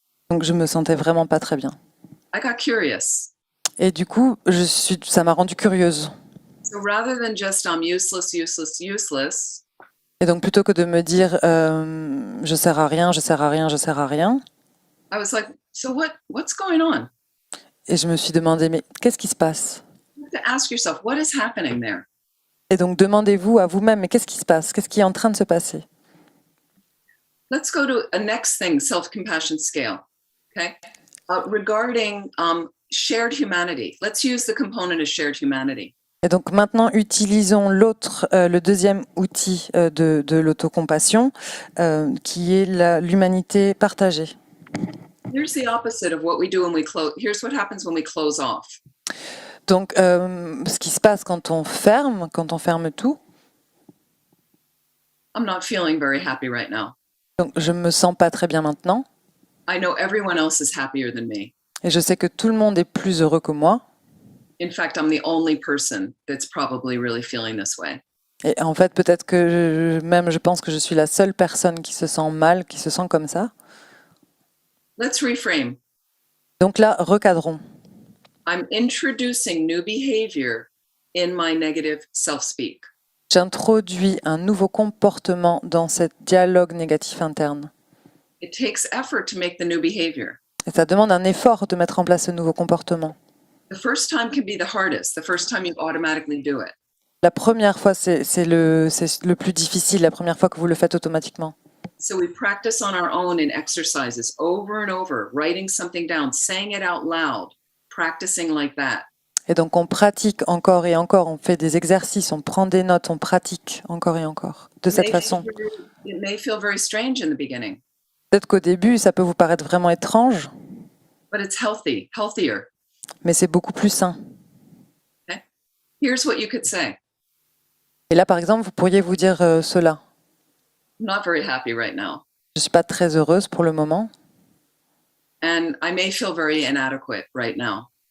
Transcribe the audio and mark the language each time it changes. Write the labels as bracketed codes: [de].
[fr] Donc, je me sentais vraiment pas très bien. [en] I got curious. [fr] Et du coup, ça m'a rendue curieuse. [en] So rather than just I'm useless, useless, useless, [fr] Et donc, plutôt que de me dire je sers à rien, je sers à rien, je sers à rien, [en] I was like, so what's going on? [fr] et je me suis demandé mais qu'est-ce qui se passe? [en] You have to ask yourself, what is happening there? [fr] Et donc, demandez-vous à vous-même mais qu'est-ce qui se passe? Qu'est-ce qui est en train de se passer? [en] Let's go to a next thing, self-compassion scale. Okay. Regarding shared humanity, let's use the component of shared humanity. [fr] Et donc maintenant, utilisons le deuxième outil de l'autocompassion, qui est l'humanité partagée. [en] Here's the opposite of what we do when we close. Here's what happens when we close off. [fr] Donc, ce qui se passe quand on ferme tout. [en] I'm not feeling very happy right now. [fr] Donc, je me sens pas très bien maintenant, [en] I know everyone else is happier than me. [fr] et je sais que tout le monde est plus heureux que moi. [en] In fact, I'm the only person that's probably really feeling this way. [fr] Et en fait, peut-être que je pense que je suis la seule personne qui se sent mal, qui se sent comme ça. [en] Let's reframe. [fr] Donc là, recadrons. [en] I'm introducing new behavior in my negative self-speak. [fr] J'introduis un nouveau comportement dans ce dialogue négatif interne. [en] It takes effort to make the new behavior. [fr] Et ça demande un effort de mettre en place ce nouveau comportement. [en] The first time can be the hardest. The first time you automatically do it. [fr] La première fois, c'est le plus difficile, la première fois que vous le faites automatiquement. [en] So we practice on our own in exercises over and over, writing something down, saying it out loud, practicing like that. [fr] Et donc on pratique encore et encore, on fait des exercices, on prend des notes, on pratique encore et encore, de cette façon. [en] It may feel very strange in the beginning, [fr] Peut-être qu'au début, ça peut vous paraître vraiment étrange, [en] but it's healthier. [fr] mais c'est beaucoup plus sain. [en] Here's what you could say. [fr] Et là, par exemple, vous pourriez vous dire cela. [en] I'm not very happy right now. [fr] Je ne suis pas très heureuse pour le moment, [en] And I may feel very inadequate right now.